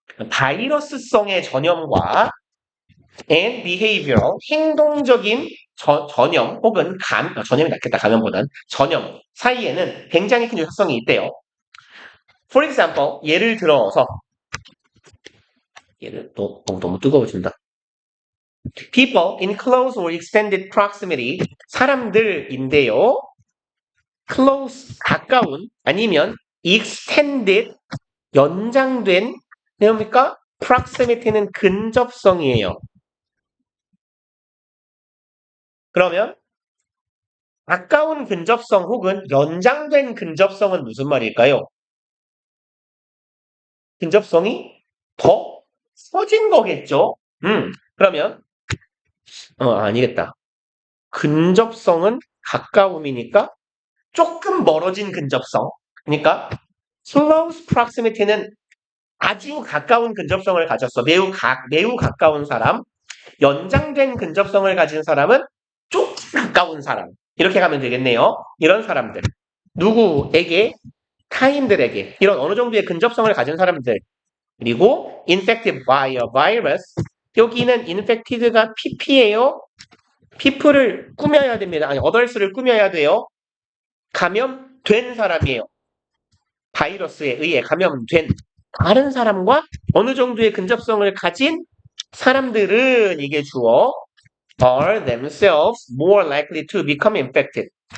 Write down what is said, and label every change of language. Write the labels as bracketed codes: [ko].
[ko] 바이러스성의 전염과 [en] and behavioral [ko] 행동적인 전염 혹은 전염이 낫겠다 감염보단 전염 사이에는 굉장히 큰 유사성이 있대요. [en] For example [ko] 예를 들어서 얘를 너무 뜨거워진다. [en] People in close or extended proximity [ko] 사람들인데요. close 가까운 아니면 extended 연장된 뭡니까? proximity는 근접성이에요. 그러면 가까운 근접성 혹은 연장된 근접성은 무슨 말일까요? 근접성이 더 커진 거겠죠? 그러면 아니겠다. 근접성은 가까움이니까 조금 멀어진 근접성. 그러니까 close proximity는 아주 가까운 근접성을 가졌어. 매우 가까운 사람. 연장된 근접성을 가진 사람은 조금 가까운 사람. 이렇게 가면 되겠네요. 이런 사람들. 누구에게? 타인들에게. 이런 어느 정도의 근접성을 가진 사람들. [en] 그리고 infected by a virus. [ko] 여기는 infected가 pp예요. people을 꾸며야 됩니다. 아니, others를 꾸며야 돼요. 감염된 사람이에요. 바이러스에 의해 감염된 다른 사람과 어느 정도의 근접성을 가진 사람들은 이게 주어 [en] are themselves more likely to become infected.